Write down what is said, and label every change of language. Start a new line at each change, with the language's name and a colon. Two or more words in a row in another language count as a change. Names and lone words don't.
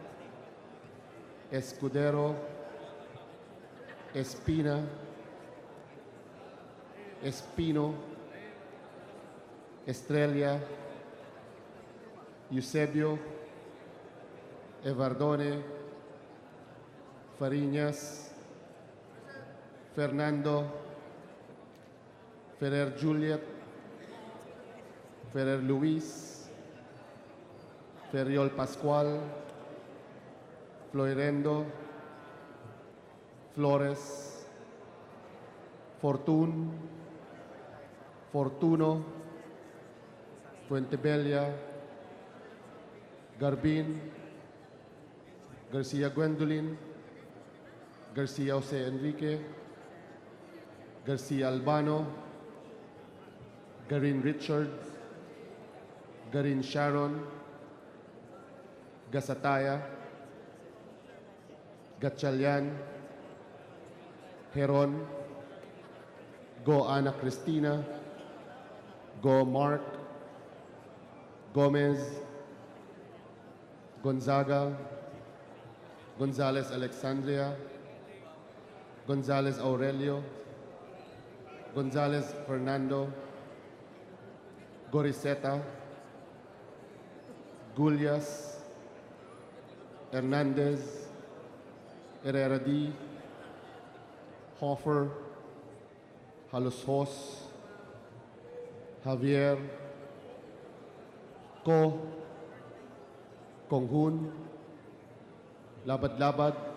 English: Escudero, Espina, Espino, Estrella, Eusebio, Evardone, Fariñas, Fernando, Ferrer Juliet, Ferrer Luis, Ferriol Pascual, Floirendo, Flores, Fortuno, Fuentebella, Garbin, Garcia Gwendolyn, Garcia Jose Enrique, Garcia Albano, Garin Richard, Garin Sharon, Gasataya, Gatchalian, Heron, Go Ana Cristina, Go Mark, Gomez, Gonzaga, Gonzalez Alexandria, Gonzalez Aurelio, Gonzalez Fernando, Goriseta, Gulyas, Hernandez, Herrera D, Hoffer, Halushos, Javier, Konghun, Labad-Labad,